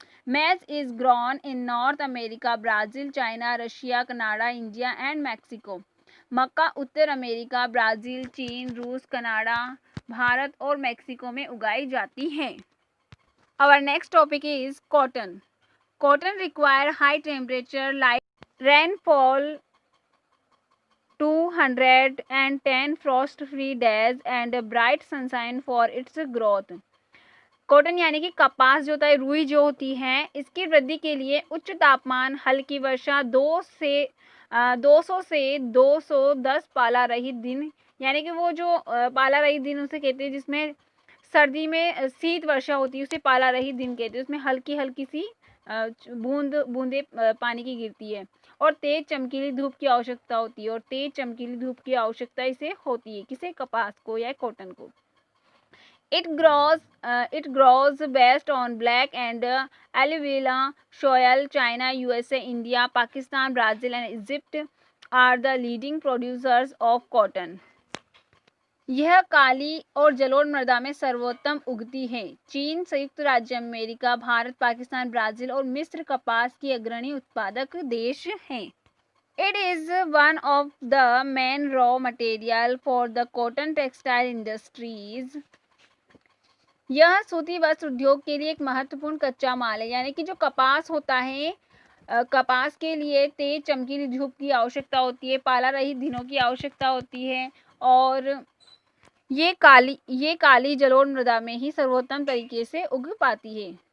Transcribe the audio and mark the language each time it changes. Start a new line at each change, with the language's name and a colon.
English: Maize is grown in North America, Brazil, China, Russia, Canada, India and Mexico.
Hindi: Mecca Uttar America, Brazil, चीन, रूस, Canada, Bharat और Mexico में उगाई जाती है।
English: Our next topic is cotton. Cotton require high temperature, light rainfall, 210 frost free days and bright sunshine for its growth.
Hindi: Cotton यानी कि कपास जो होता है, रुई जो होती है, इसकी वृद्धि के लिए उच्च तापमान, हल्की वर्षा, 200 से 210 पाला रहित दिन, यानी कि वो जो पाला रहित दिन उसे कहते हैं जिसमें सर्दी में शीत वर्षा होती है उसे पाला रहित दिन कहते हैं। उसमें हल्की हल्की सी बूंदे पानी की गिरती है और तेज चमकीली धूप की आवश्यकता होती है और तेज चमकीली धूप की आवश्यकता इसे होती है। किसे? कपास को या कॉटन को।
English: It grows best on black and alluvial soil, China, USA, India, Pakistan, Brazil and Egypt. Are the leading producers of cotton.
Hindi: यह काली और जलोढ़ मृदा में सर्वोत्तम उगती है। चीन, संयुक्त राज्य अमेरिका, भारत, पाकिस्तान, ब्राजील और मिस्र कपास की अग्रणी उत्पादक देश हैं।
English: It is one of the main raw material for the cotton textile industries.
Hindi: यह सूती वस्त्र उद्योग के लिए एक महत्वपूर्ण कच्चा माल है। यानी कि जो कपास होता है, कपास के लिए तेज चमकीली धूप की आवश्यकता होती है, पाला रहित दिनों की आवश्यकता होती है और ये काली जलोढ़ मृदा में ही सर्वोत्तम तरीके से उग पाती है।